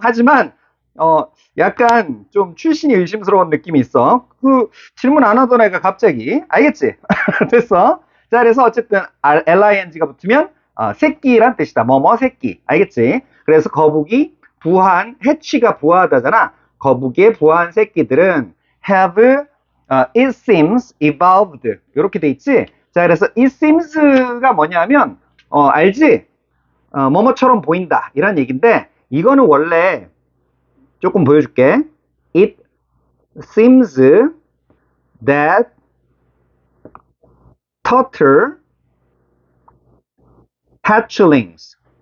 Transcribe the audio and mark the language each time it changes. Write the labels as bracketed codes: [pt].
[ko] 하지만 약간 좀 출신이 의심스러운 느낌이 있어. 그 질문 안 하던 애가 갑자기. 알겠지? 됐어. 자, 그래서 어쨌든 LING가 붙으면 새끼란 뜻이다. 뭐뭐 새끼. 알겠지? 그래서 거북이 부화한, 해치가 부화하다잖아. 거북이의 부화한 새끼들은 [en] have, it seems, evolved. [ko] 이렇게 돼 있지? 자, 그래서 it seems가 뭐냐면, 알지? 뭐뭐처럼 보인다. 이런 얘기인데, 이거는 원래 조금 보여줄게. [en] It seems that turtle hatchlings.